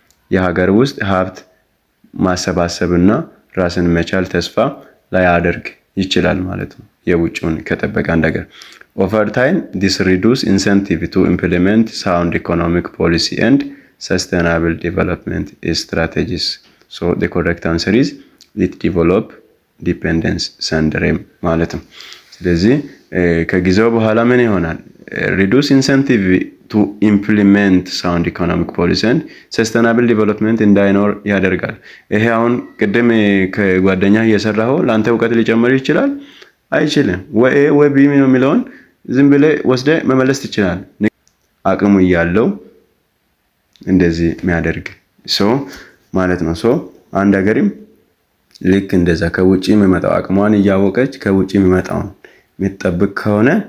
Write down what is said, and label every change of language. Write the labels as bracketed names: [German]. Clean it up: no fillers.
[Amharic] የሀገር ውስጥ ሀብት ማሰባሰብና ራስን መቻል ተስፋ ላይ ያደርግ ይችላል ማለት ነው። የውጭውን ከጠበቀ አንድ ሀገር [English] over time this reduce incentive to implement sound economic policy and sustainable development strategies. So the correct answer is it develop dependence syndrome [Amharic] ማለት ነው። ስለዚህ ከጊዜው በኋላ ምን ይሆናል? [English] reduce incentive to implement sound economic policy and sustainable development [Amharic] እንዳይኖር ያደርጋል። ይሄ አሁን ቅድም ከጓደኛ እየሰራው ላንተ ዕውቀት ሊጨምር ይችላል አይችልም? ወይ ቢ ነው የሚለውን ዝም ብለህ ወስደህ መመለስ ትችላለህ። አቅሙ ያለው እንደዚህ የሚያደርግ ሰው ማለት ነው። ሰው አንድ ሀገርም ልክ እንደዛ ከውጪ የሚመጣው አቅሟን እያወቀች ከውጪ የሚመጣውን የምትጠብቅ ከሆነ